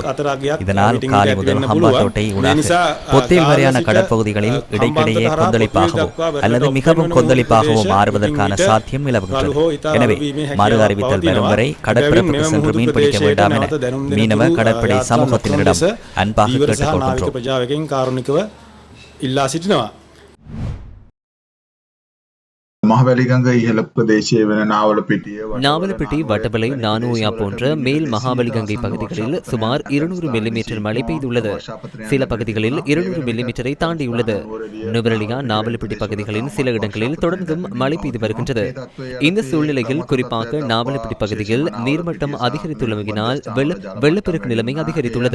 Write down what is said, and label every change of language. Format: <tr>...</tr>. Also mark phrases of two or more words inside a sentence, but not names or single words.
<ta>இதனால் காலி முதல் ஹம்பாந்தோட்டை ஊடாக பொத்தியில் வரையான கடற்பகுதிகளில் இடைக்கிடையே கொந்தளிப்பாகவோ அல்லது மிகவும் கொந்தளிப்பாகவோ மாறுவதற்கான சாத்தியம் நிலவுகின்றது. எனவே மறு அறிவித்தல் வரும் வரை கடற்பரப்புக்கு சென்று மீன்பிடிக்க வேண்டாம் என மீனவ கடற்படை சமூகத்தினரிடம் அன்பாக கேட்டுக்கொள்கின்றோம்.</ta> <si>මහවැලිගඟ ඉහළ ප්‍රදේශයේ වෙන නාවලපිටිය</si> <ta>நாவலப்பிட்டி, வட்டவளை, நானோயா போன்ற மேல் மகாபலிகங்கை பகுதிகளில் சுமார் 200 மில்லிமீட்டர் மழை பெய்துள்ளது. சில பகுதிகளில் 200 மில்லிமீட்டரை தாண்டியுள்ளது. நுவரெலியா, நாவலப்பிட்டி பகுதிகளின் சில இடங்களில் தொடர்ந்தும் மழை பெய்து வருகின்றது. இந்த சூழ்நிலையில் குறிப்பாக நாவலப்பிட்டி பகுதியில் நீர்மட்டம் அதிகரித்துள்ளமையினால் வெள்ளப்பெருக்கு நிலைமை அதிகரித்துள்ளது.</ta>